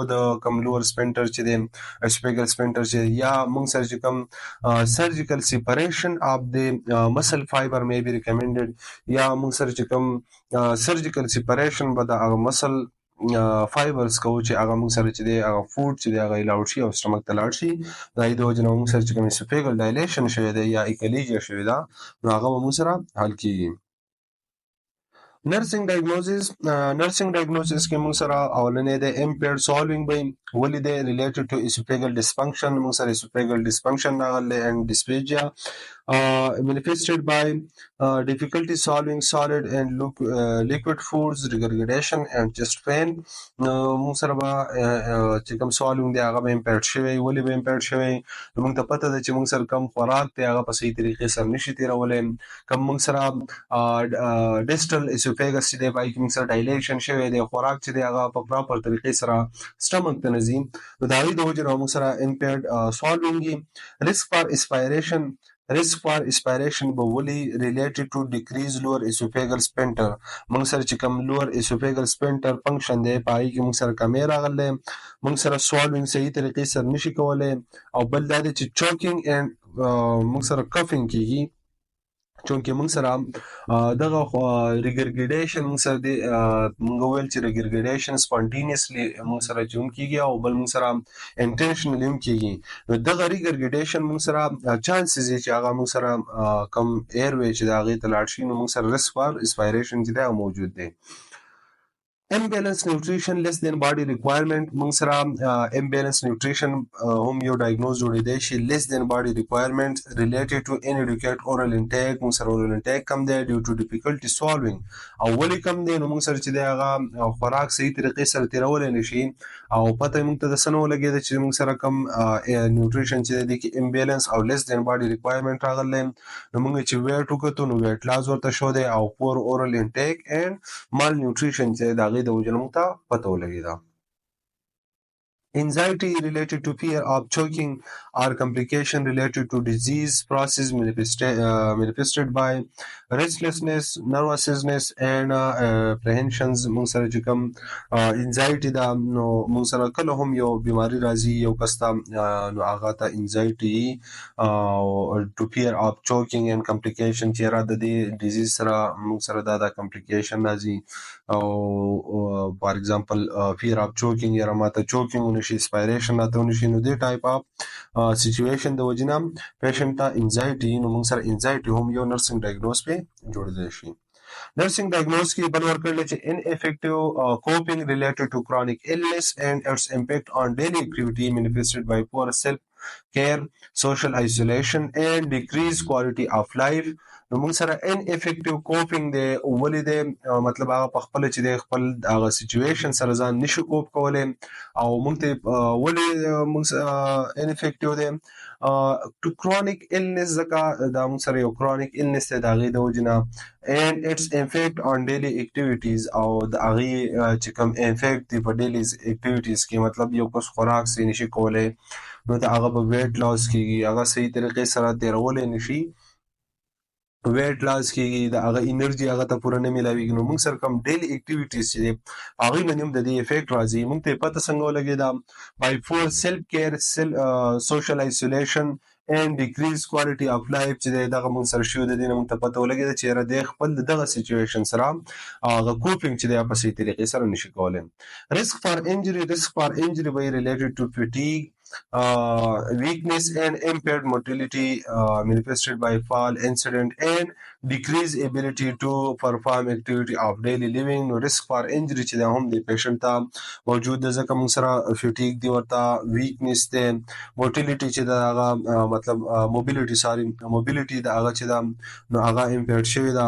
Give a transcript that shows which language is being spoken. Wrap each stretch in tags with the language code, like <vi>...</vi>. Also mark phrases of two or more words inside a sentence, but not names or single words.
<ps>د کوم</ps> <en>lower sphincter</en> <ps>چې دی</ps> <en>esophageal sphincter</en> <ps>چې یا موږ سره چې کوم</ps> <en>surgical separation of the muscle fiber may be recommended</en> <ps>یا موږ سره چې کوم</ps> <en>surgical separation</en> <ps>به د</ps> <en>muscle fibers</en> <ps>کوو چې هغه موږ سره چې دی هغه فوډ چې دی هغه لاړ شي او سټمک ته لاړ شي د هغې د وجې نه موږ سره چې کوم</ps> <en>esophageal dilation</en> <ps>شوی دی یا ایکلیجیا شوې ده نو هغه به موږ سره حل کېږي</ps> <en>nursing diagnoses</en> <ps>کې موږ سره اولنې د</ps> <en>impaired swallowing</en> <ps>به ولې دی</ps> <en>related to esophageal dysfunction</en> <ps>موږ سره</ps> <en>esophageal dysfunction</en> <ps>راغلی</ps> <en>and dysphagia manifested by difficulty swallowing solid and liquid foods regurgitation and chest pain</en> <ps>موږ سره به چې کوم swallowing دی هغه به impaired شوی ولې به impaired شوی موږ ته پته ده چې موږ سره کوم خوراک دی هغه په صحیح طریقې سره نشي تیرولی کوم موږ سره</ps> <en>distal esophagus</en> <ps>چې دی پای کې موږ سره ډایلیشن شوی دی خوراک چې دی هغه په پراپر طریقې سره سټمک ته نه ځي نو د هغې د وجې نه موږ سره</ps> <en>impaired swallowing risk for aspiration</en> <ps>به ولي</ps> <en>related to decreased lower esophageal sphincter</en> <ps>موږ سره چې کوم</ps> <en>lower esophageal sphincter function</en> <ps>دی په هغې کې موږ سره کمی راغلی موږ سره swallowing صحیح طریقې سره نشي کولی او بل دا دی چې</ps> <en>choking and</en> <ps>موږ سره coughing کېږي چونکې موږ سره دغه regurgitation موږ سره دی موږ ویل چې</ps> <en>regurgitation spontaneously</en> <ps>موږ سره چې هم کېږي او بل موږ سره intentionally هم کېږي نو دغه regurgitation موږ سره chances دی چې هغه موږ سره کم airway چې د هغې ته لاړ شي نو موږ سره</ps> <en>risk for aspiration</en> <ps>چې دی موجود دی</ps> <en>Imbalanced nutrition less than body requirement</en> <ps>موږ سره</ps> <en>imbalanced nutrition</en> <ps>هم یو</ps> <en>diagnose</en> <ps>جوړېدی شي</ps> <en>less than body requirement related to inadequate oral intake</en> <ps>موږ سره</ps> <en>oral intake</en> <ps>کم دی</ps> <en>due to difficulty swallowing</en> <ps>او ولې کم دی نو موږ سره چې دی هغه خوراک صحیح طریقې سره تیرولی نه شي او پته موږ ته د څه نه ولګېده چې موږ سره کم nutrition چې دی کې imbalance او</ps> <en>less than body requirement</en> <ps>راغلی نو موږ چې weight وکتو نو</ps> <en>weight loss</en> <ps>ورته شو دی او</ps> <en>poor oral intake and malnutrition</en> <ps>چې د د وجه موږ ته پته ولګېده</ps> <en>Anxiety related to fear of choking or complication related to disease process manifested by restlessness, nervousness and apprehensions</en> <ps>موږ سره چې کوم</ps> <en>anxiety</en> <ps>دا نو موږ سره کله هم یو بیماری راځي یو کس ته نو هغه ته</ps> <en>anxiety to fear of choking and complication</en> <ps>چې را د دې disease سره موږ سره دا complication راځي او</ps> <en>for example fear of choking</en> <ps>یا ماته choking ونشي aspiration راته ونشي نو دې</ps> <en>type of situation</en> <ps>د وجې نه patient ته anxiety نو موږ سره anxiety هم یو</ps> <en>nursing diagnose</en> <ps>په جوړېدلی شي</ps> <en>Nursing diagnose</en> <ps>کې بل ورکړل چې</ps> <en>ineffective coping related to chronic illness and its impact on daily activity manifested by poor self-care, social isolation and decreased quality of life.</en> <ps>نو موږ سره ineffective coping دی ولې دی مطلب هغه په خپله چې دی خپل هغه سچویشن سره ځان نشي کوپ کولی او موږ ته ولې موږ ineffective دی</ps> <en>to chronic illness</en> <ps>ځکه دا موږ سره یو</ps> <en>chronic illness</en> <ps>دی د هغې د وجې نه</ps> <en>and its effect on daily activities</en> <ps>او د هغې چې کوم effect دی په</ps> <en>daily activities</en> <ps>کې مطلب یو کس خوراک صحیح نشي کولی نو د هغه به</ps> <en>weight loss</en> <ps>کېږي هغه صحیح طریقې سره تېرولی نشي</ps> <en>weight loss</en> <ps>کېږي، د هغه انرژي هغه ته پوره نه میلاویږي، نو موږ سره کوم</ps> <en>daily activities</en> <ps>چې دی هغوی باندې هم د دې افیکټ راځي. موږ ته یې پته څنګه ولګېده؟</ps> <en>by poor self care, social isolation and decreased quality of life</en> <ps>چې دی دغه موږ سره شوي د دې نه موږ ته پته ولګېده چې یاره دی خپل د دغه سچویشن سره هغه کوپینګ چې دی په صحیح طریقې سره نشي کولی.</ps> <en>risk for injury به related to fatigue, weakness and impaired motility manifested by fall incident and decreased ability to perform activity of daily living.</en> <ps>نو</ps> <en>risk for injury</en> <ps>چې دا هم د پیشنټ ته موجود ده، ځکه موږ سره فټیک دی، ورته ویکنس دی، موټیلیټي چې دا هغه مطلب موبیلیټي د هغه چې دا نو هغه امپیرډ شوی ده.</ps>